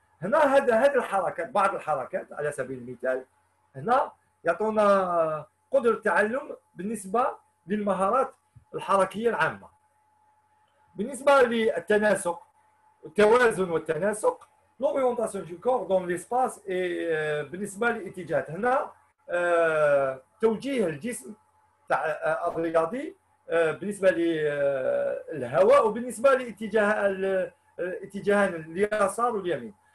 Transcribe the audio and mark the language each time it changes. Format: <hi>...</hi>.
<ar>هنا هذه الحركات، بعض الحركات على سبيل المثال هنا يعطونا قدرة تعلم بالنسبة للمهارات الحركية العامة. بالنسبة للتناسق، التوازن والتناسق،</ar> <fr>l'orientation du corps dans l'espace.</fr> <ar>بالنسبة للاتجاهات هنا توجيه الجسم تاع الرياضي بالنسبة للهواء وبالنسبة لاتجاهان اليسار واليمين.</ar>